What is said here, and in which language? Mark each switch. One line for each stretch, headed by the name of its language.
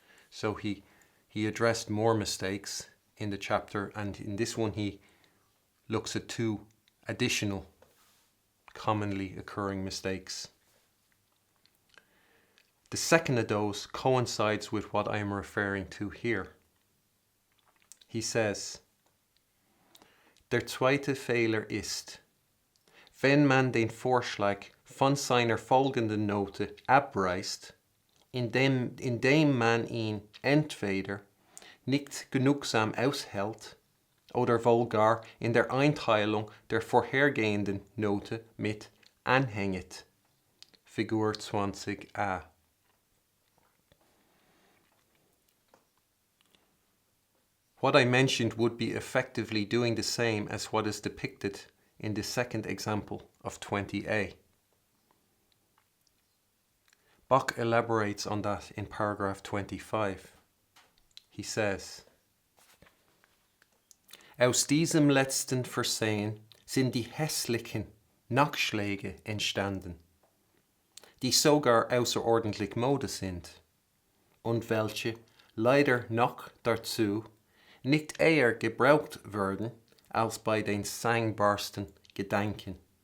English: So he addressed more mistakes in the chapter, and in this one he looks at two additional commonly occurring mistakes. The second of those coincides with what I am referring to here. He says,
German: Der zweite Fehler ist, wenn man den Vorschlag von seiner folgenden Note abreißt, indem man ihn entweder nicht genugsam aushält oder wohl gar in der Einteilung der vorhergehenden Note mit anhängt. Figur 20a.
English: What I mentioned would be effectively doing the same as what is depicted in the second example of 20a. Bach elaborates on that in paragraph 25. He says,
German: Aus diesem letzten Versehen sind die hässlichen Nachschläge entstanden, die sogar außerordentlich Mode sind und welche leider noch dazu nicht eher gebraucht werden als bei den sangbarsten Gedanken.